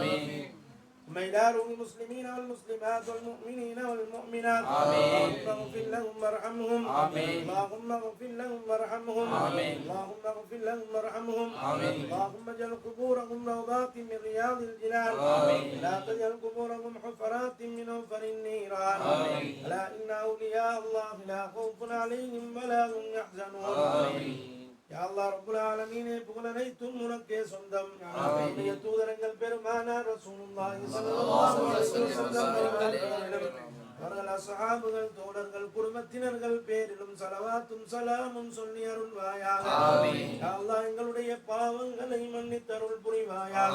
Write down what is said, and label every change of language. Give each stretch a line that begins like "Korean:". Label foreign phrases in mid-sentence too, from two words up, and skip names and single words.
Arabic: ثم إلى روح المسلمين والمسلمات والمؤمنين والمؤمنات اللهم اغفر لهم وارحمهم اللهم اغفر لهم وارحمهم اللهم اغفر لهم وارحمهم اللهم اجعل قبورهم روضات من رياض الجنان لا تجعل قبورهم حفرات من حفر النيران ألا إن أولياء الله لا خوف عليهم ولا هم يحزنون. يا الله رب العالمين
Tamil: புகழனைத்தும் உனக்கே சொந்தம். நம்முடைய தூதரங்கள் பெருமானார்
Arabic: رسول الله صلى الله عليه وسلم
Tamil: அவர்கள் அஸ்ஹாபுகள் தோழர்கள் குடும்பத்தினர்கள் பேரிலும் ஸலவாத்தும் ஸலாமும் சொல்லி அருள்வாயாக.
Arabic: يا الله
Tamil: எங்களுடைய பாவங்களை மன்னித்து அருள் புரிவாயாக.